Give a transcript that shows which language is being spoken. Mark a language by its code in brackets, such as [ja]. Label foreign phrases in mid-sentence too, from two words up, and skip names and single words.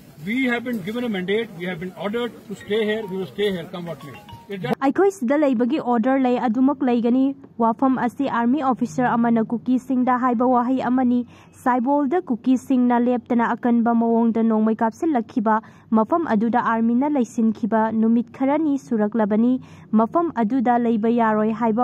[en] We have been given a mandate. We have been ordered to stay here. We will stay here, come what may. [mni] Aikoi sida leibagi order lay adumak laigani wafam asi [en] army officer [mni] amana cookie singda haiba wahi amani saibol da cookie singna leptana akanba mawong da nongmai kapsil lakhiba mafam aduda army na laisin khiba numit kharani suraklabani mafam aduda leiba yaroi haiba